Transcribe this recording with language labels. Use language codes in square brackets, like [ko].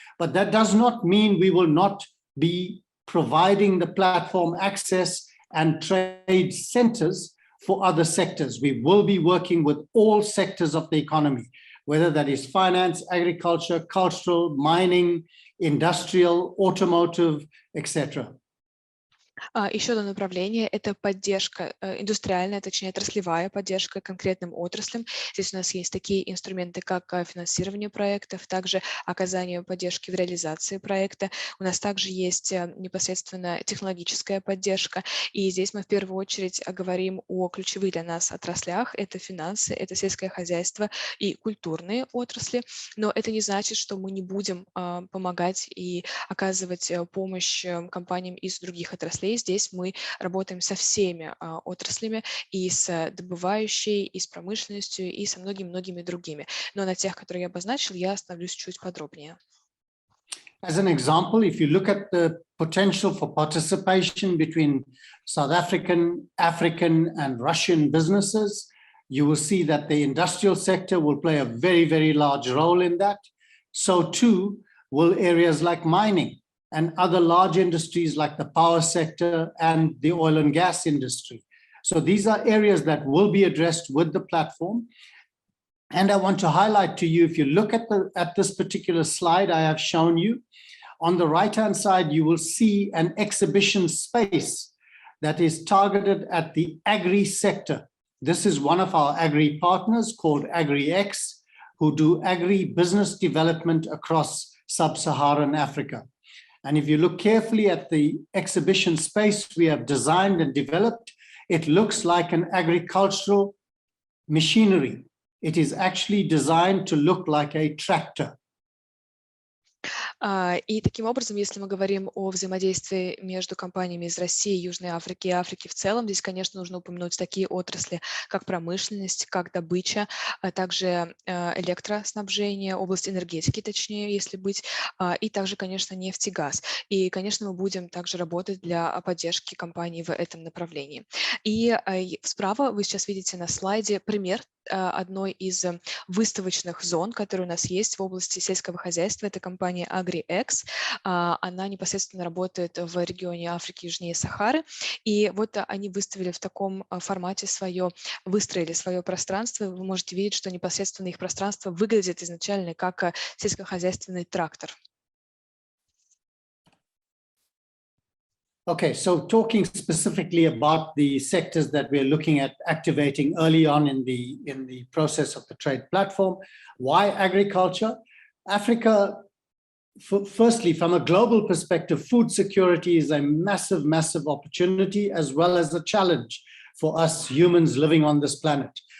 [en] But that does not mean we will not be providing the platform access and trade centers for other sectors. We will be working with all sectors of the economy, whether that is finance, agriculture, cultural, mining, industrial, automotive, etc. [ru] Еще одно направление – это поддержка индустриальная, точнее отраслевая поддержка конкретным отраслям. Здесь у нас есть такие инструменты, как финансирование проектов, также оказание поддержки в реализации проекта. У нас также есть непосредственно технологическая поддержка. И здесь мы в первую очередь говорим о ключевых для нас отраслях. Это финансы, это сельское хозяйство и культурные отрасли. Но это не значит, что мы не будем помогать и оказывать помощь компаниям из других отраслей. Здесь мы работаем со всеми отраслями, и с добывающей, и с промышленностью, и со многими-многими другими. Но на тех, которые я обозначил, я остановлюсь чуть подробнее. [en] As an example, if you look at the potential for participation between South African, and Russian businesses, you will see that the industrial sector will play a very, very large role in that. So too will areas like mining and other large industries like the power sector and the oil and gas industry. So these are areas that will be addressed with the platform. And I want to highlight to you, if you look at this particular slide I have shown you, on the right-hand side, you will see an exhibition space that is targeted at the agri sector. This is one of our agri partners called AgriX, who do agri business development across sub-Saharan Africa. And if you look carefully at the exhibition space we have designed and developed, it looks like an agricultural machinery. It is actually designed to look like a tractor. [ru] И таким образом, если мы говорим о взаимодействии между компаниями из России, Южной Африки и Африки в целом, здесь, конечно, нужно упомянуть такие отрасли, как промышленность, как добыча, а также электроснабжение, область энергетики, точнее, если быть, и также, конечно, нефть и газ. И, конечно, мы будем также работать для поддержки компаний в этом направлении. И справа вы сейчас видите на слайде пример одной из выставочных зон, которые у нас есть в области сельского хозяйства. Это компания AgriX. Она непосредственно работает в регионе Африки южнее Сахары. И вот они выставили в таком формате выстроили свое пространство. Вы можете видеть, что непосредственно их пространство выглядит изначально как сельскохозяйственный трактор. [en] Okay, so talking specifically about the sectors that we're looking at activating early on in the process of the trade platform, why agriculture? Africa, firstly, from a global perspective, food security is a massive, massive opportunity as well as a challenge for us humans living on this planet.